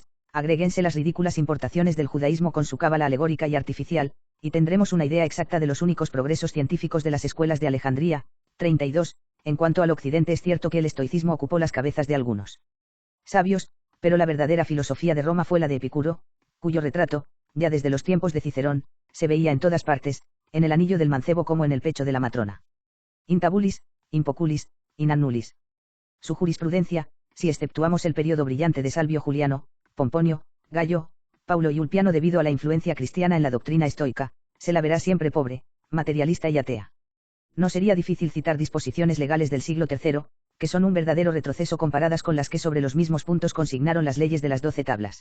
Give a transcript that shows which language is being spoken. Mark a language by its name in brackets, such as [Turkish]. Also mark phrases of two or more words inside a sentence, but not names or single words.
[Spanish] Agréguense las ridículas importaciones del judaísmo con su cábala alegórica y artificial, y tendremos una idea exacta de los únicos progresos científicos de las escuelas de Alejandría, 32, en cuanto al occidente es cierto que el estoicismo ocupó las cabezas de algunos sabios, pero la verdadera filosofía de Roma fue la de Epicuro, cuyo retrato, ya desde los tiempos de Cicerón, se veía en todas partes, en el anillo del mancebo como en el pecho de la matrona. [Latin] Intabulis, impoculis, inannulis. [Spanish] Su jurisprudencia, si exceptuamos el periodo brillante de Salvio Juliano, Pomponio, Gallo, Paulo y Ulpiano debido a la influencia cristiana en la doctrina estoica, se la verá siempre pobre, materialista y atea. No sería difícil citar disposiciones legales del siglo III, que son un verdadero retroceso comparadas con las que sobre los mismos puntos consignaron las leyes de las 12 tablas.